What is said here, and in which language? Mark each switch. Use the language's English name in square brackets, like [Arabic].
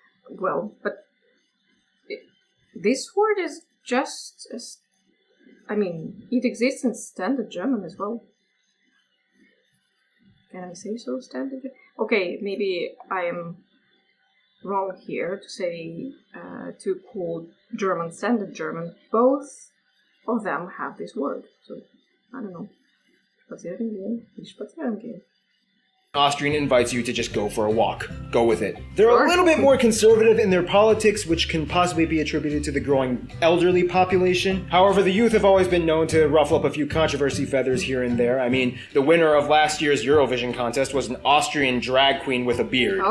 [English] Well, but this word is just, it exists in standard German as well. Can I say so, standard German? Okay, maybe I am wrong here to say, to call German standard German. Both of them have this word, so I don't know. [German] Spazieren gehen, nicht spazieren gehen. [English] Austrian invites you to just go for a walk. Go with it. They're a little bit more conservative in their politics, which can possibly be attributed to the growing elderly population. However, the youth have always been known to ruffle up a few controversy feathers here and there. I mean, the winner of last year's Eurovision contest was an Austrian drag queen with a beard.